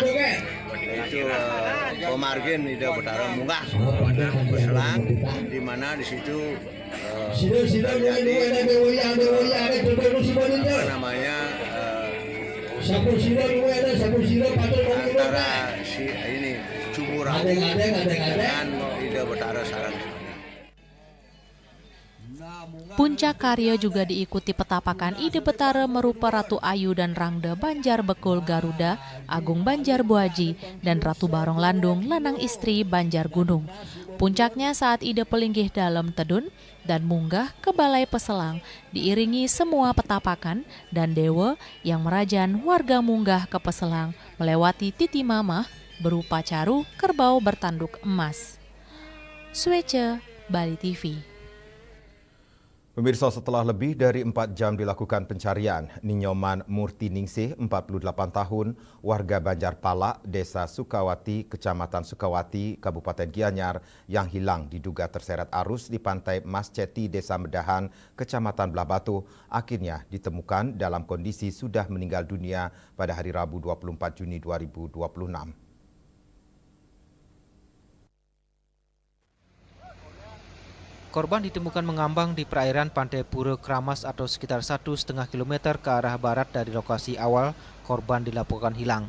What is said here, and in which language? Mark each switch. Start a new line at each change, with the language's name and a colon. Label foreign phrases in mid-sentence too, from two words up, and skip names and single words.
Indonesian: Itu pemargin Ide Betara munggah Paselang, di mana di situ terjadi apa namanya antara ini Cumurawu dengan Ide Betara sarang. Puncak karya juga diikuti petapakan Ide Betara merupa Ratu Ayu dan Rangda Banjar Bekul Garuda, Agung Banjar Buaji, dan Ratu Barong Landung Lanang Istri Banjar Gunung. Puncaknya saat Ide pelinggih dalam tedun dan munggah ke Balai Paselang, diiringi semua petapakan dan dewa yang merajan warga munggah ke Paselang melewati titi mamah berupa caru kerbau bertanduk emas. Swece, Bali TV. Pemirsa, setelah lebih dari 4 jam dilakukan pencarian, Ninyoman Murti Ningsih, 48 tahun, warga Banjar Palak, Desa Sukawati, Kecamatan Sukawati, Kabupaten Gianyar, yang hilang diduga terseret arus di pantai Mas Ceti, Desa Medahan, Kecamatan Belah Batu, akhirnya ditemukan dalam kondisi sudah meninggal dunia pada hari Rabu 24 Juni 2026. Korban ditemukan mengambang di perairan Pantai Pura Kramas atau sekitar 1,5 km ke arah barat dari lokasi awal korban dilaporkan hilang.